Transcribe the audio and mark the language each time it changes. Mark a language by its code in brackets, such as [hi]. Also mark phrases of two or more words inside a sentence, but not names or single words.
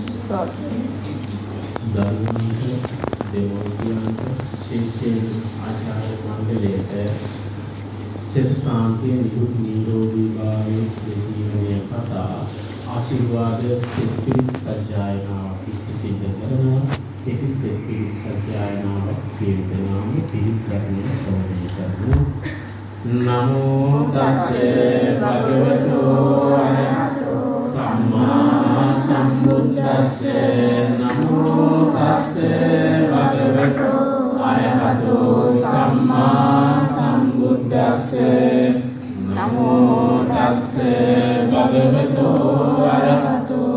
[si] දරුවන්ට දෙමව්පියන්ට ශිෂ්‍යයන්ට ආචාර්ය මණ්ඩලයට සිත සාන්තිය නිකුත් නිරෝගී භාවයේ ජීවනය පතා ආශිර්වාද සිත සජ්ජායනාව ඉෂ්ට සිද්ධ කරනවා. ඒක සිත සජ්ජායනාව සියලු දෙනාම පිළිගන්නේ ශ්‍රවණය කරනවා. [pi] නමෝ තස්සේ භගවතු අරහතෝ සම්මා සම්බුද්දස්සේ නමෝ තස්සේ භගවතු අරහතෝ සම්මා සම්බුද්දස්සේ නමෝ තස්සේ භගවතු අරහතෝ